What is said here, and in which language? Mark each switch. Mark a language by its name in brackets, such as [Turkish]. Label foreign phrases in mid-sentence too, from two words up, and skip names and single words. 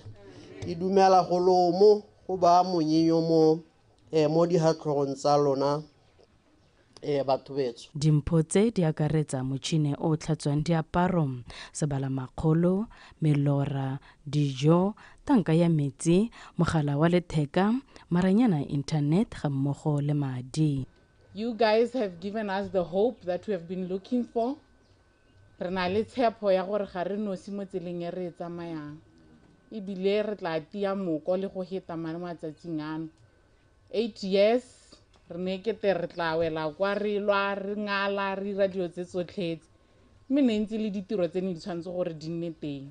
[Tswana] Ke dumela go lomo go ba monyinyo mo dihatlhogong tsa lona batho betso. Dimpho tse di akaretsa motšhine o tlhatswang diaparo, sebalamakgolo, melora, dijo, tanka ya metsi, mogala wa letheka, maranyana internet ga mmogo le madi. [English] You guys have given us the hope that we have been looking for. [Tswana] Re na le tshepo ya gore ga re nosi mo tseleng e re e tsamayang. Ebile re tla tia moko le go heta matsatsing ano. 8 years re ne kete re tla wela kwa re lwa re ngala re ira dilo tse tsotlhetse mme ne ntse le ditiro tse ne di tshwanetse gore di nne teng.